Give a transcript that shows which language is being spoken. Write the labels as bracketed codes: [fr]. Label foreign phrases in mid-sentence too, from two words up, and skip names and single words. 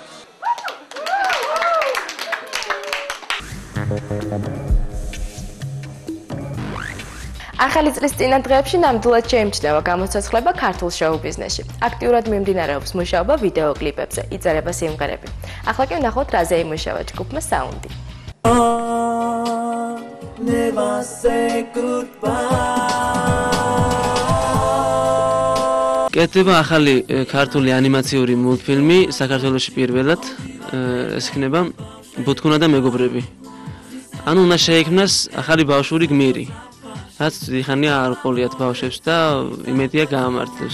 [ka] ახალი წლის წინა დღეებში ნამდვილად შეიმჩნევა გამოცოცხლება ქართულ შოუ-ბიზნესში. აქტიურად მიმდინარეობს მუშაობა ვიდეო კლიპებზე, იწერება სიმღერები. ახლა კი ვნახოთ რაზე იმუშავა ჯგუფმა საუნდი. Never say goodbye. კეთდება ახალი ქართული ანიმაციური მულტფილმი საქართველოში პირველად, ეს იქნება ბუთქუნა და მეგობრები. ანუ უნდა შეიქმნას ახალი ბავშვური გმირი, რაც დიდხანია არ ყოლიათ ბავშვებს და იმედია გაამართლებს.